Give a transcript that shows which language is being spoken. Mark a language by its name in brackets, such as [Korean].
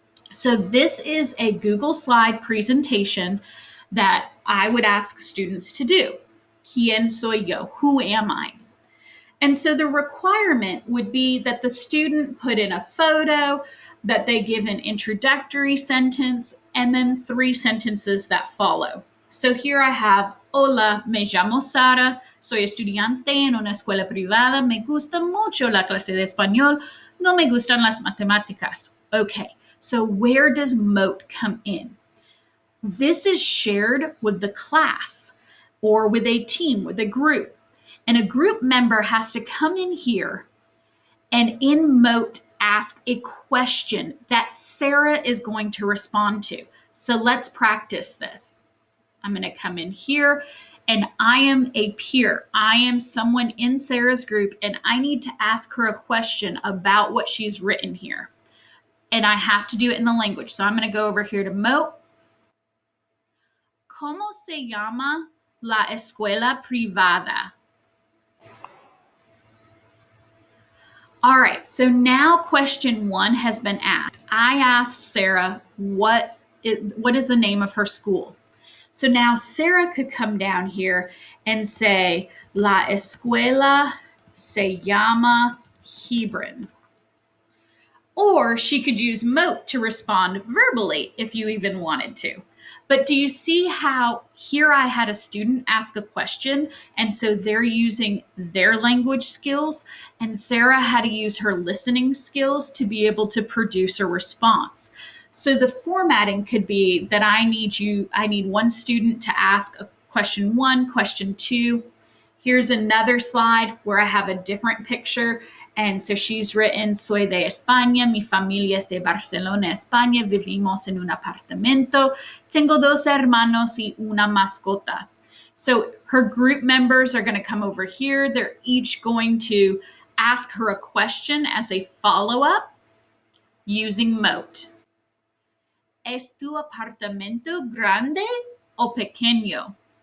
[English] So this is a Google slide presentation that I would ask students to do. [Spanish] ¿Quién soy yo? [English] Who am I? And so the requirement would be that the student put in a photo, that they give an introductory sentence, and then 3 sentences that follow. So here I have, [Spanish] hola, me llamo Sara, soy estudiante en una escuela privada, me gusta mucho la clase de español, no me gustan las matemáticas. [English] Okay, so where does MOTE come in? This is shared with the class or with a team, with a group. And a group member has to come in here and in MOTE ask a question that Sarah is going to respond to. So let's practice this. I'm going to come in here and I am a peer. I am someone in Sarah's group and I need to ask her a question about what she's written here. And I have to do it in the language. So I'm going to go over here to MOTE. [Spanish] ¿Cómo se llama la escuela privada? [English] All right, so now question 1 has been asked. I asked Sarah what is the name of her school. So now Sarah could come down here and say, [Spanish] La escuela se llama Hebron. [English] Or she could use MOTE to respond verbally if you even wanted to. But do you see how here I had a student ask a question, and so they're using their language skills, and Sarah had to use her listening skills to be able to produce a response. So the formatting could be that I need one student to ask a question 1, question 2. Here's another slide where I have a different picture. And so she's written, [Spanish] soy de España, mi familia es de Barcelona, España, vivimos en un apartamento, tengo 2 hermanos y una mascota. [English] So her group members are going to come over here. They're each going to ask her a question as a follow-up using MOTE. [Spanish] ¿Es tu apartamento grande o pequeño?